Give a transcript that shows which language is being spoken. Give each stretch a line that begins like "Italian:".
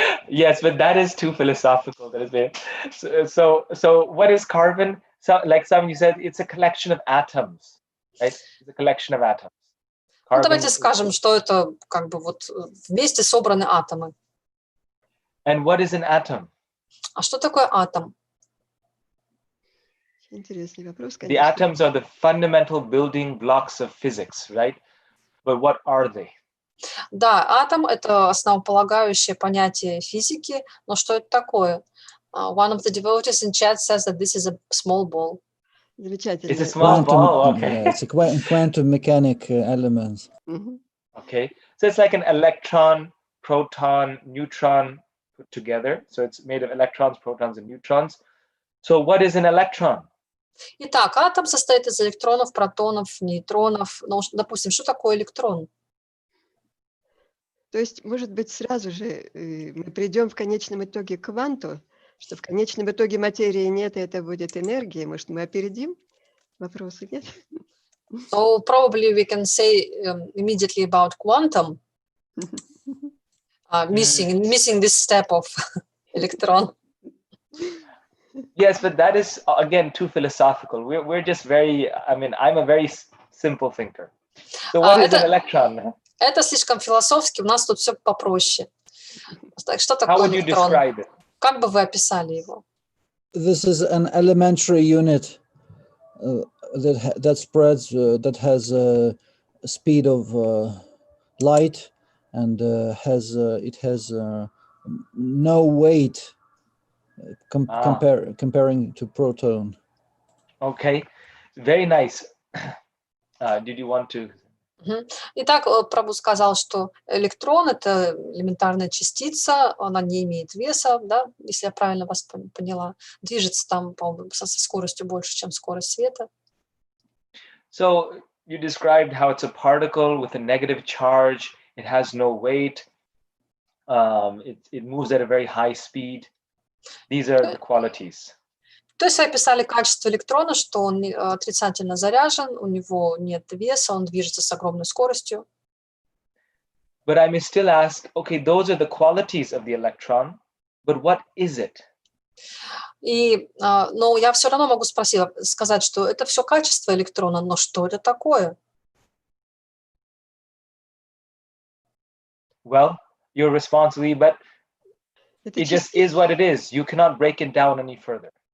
English: Yes, but that is too philosophical. That is so what is carbon? So, like someone you said, it's a collection of atoms, right? It's a collection of atoms.
Russian: Ну, давайте скажем, что это как бы вот вместе собраны атомы.
English: And what is an atom?
Russian: А что такое атом? Интересный вопрос,
English: The
Russian: конечно.
English: atoms are the fundamental building blocks of physics, right? But what are they?
Russian: Да, атом – это основополагающее понятие физики, но что это такое?
English: One of the devotees in chat says that this is a small ball.
Russian: Замечательно.
English: It's a small ball, okay. Yeah, it's a quantum mechanic elements. Okay, so it's like an electron, proton, neutron put together. So it's made of electrons, protons, and neutrons. So what is an electron?
Russian: Итак, атом состоит из электронов, протонов, нейтронов. Ну, допустим, что такое электрон? То есть, может быть, сразу же мы придем в конечном итоге к кванту, Что в конечном итоге материи нет, и это будет энергия. Может, мы опередим вопросы, нет?
English: So probably we can say immediately about quantum, missing this step of electron. Yes, but that is again too philosophical. We're just very. I mean, I'm a very simple thinker. So what is an electron?
Russian: Это слишком философски. У нас тут все попроще. Что такое
English: How would you
Russian: электрон?
English: describe it?
Russian: Как бы вы описали его?
English: This is an elementary unit that spreads, that has a speed of light, and it has no weight comparing to proton. Okay, very nice. Did you want to?
Russian: Итак, Прабху сказал, что электрон — это элементарная частица, она не имеет веса, да, если я правильно вас поняла, движется там, по-моему, со скоростью больше, чем скорость света.
English: So you described how it's a particle with a negative charge. It has no weight. It moves at a very high speed. These are the qualities.
Russian: То есть вы описали качество электрона, что он отрицательно заряжен, у него нет веса, он движется с огромной скоростью.
English: But I may still ask, okay, those are the qualities of the electron, but what is it?
Russian: Но я все равно могу сказать, что это все качество электрона, но что это такое?
English: Well, your response will be, but it just is what it is. You cannot break it down any further.